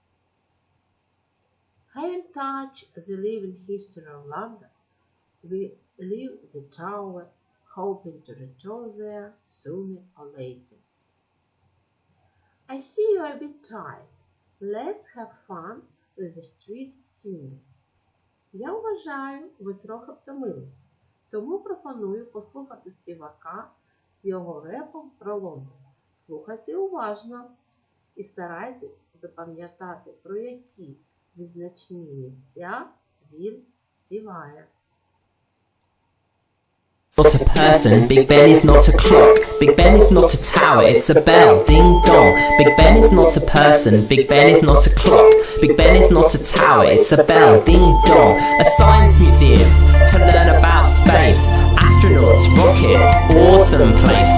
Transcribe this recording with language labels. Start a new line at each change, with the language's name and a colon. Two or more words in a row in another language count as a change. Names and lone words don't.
English: Having touched the living history of London, we leave the Tower, hoping to return there sooner or later. I see you are a bit tired. Let's have fun with the street singing.
Ukrainian: Я вважаю, ви трохи втомилися, тому пропоную послухати співака з його репом про Лондон. Слухайте уважно і старайтесь запам'ятати, про які визначні місця він співає.
English: Not a person, Big Ben is not a clock, Big Ben is not a tower, it's a bell, ding dong. Big Ben is not a person, Big Ben is not a clock, Big Ben is not a tower, it's a bell, ding dong. A science museum to learn about space, astronauts, rockets, awesome place.